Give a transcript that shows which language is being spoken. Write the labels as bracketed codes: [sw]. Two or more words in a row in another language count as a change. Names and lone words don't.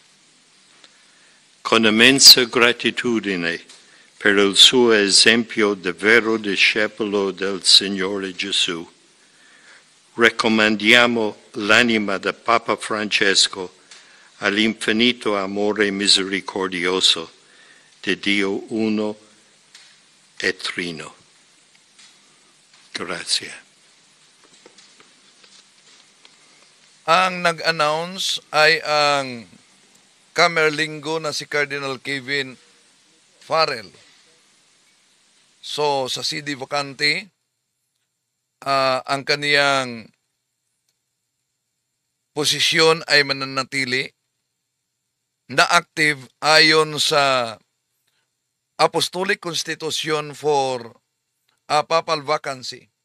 [it] Con immensa gratitudine per il suo esempio di vero discepolo del Signore Gesù, raccomandiamo l'anima del Papa Francesco all'infinito amore misericordioso di Dio uno e trino. Grazie. [tl] Ang nag-announce ay ang Camerlingo na si Cardinal Kevin Farrell. So, sa [la] CD Vacante, [tl] ang kaniyang posisyon ay mananatili na active ayon sa Apostolic Constitution for Papal Vacancy.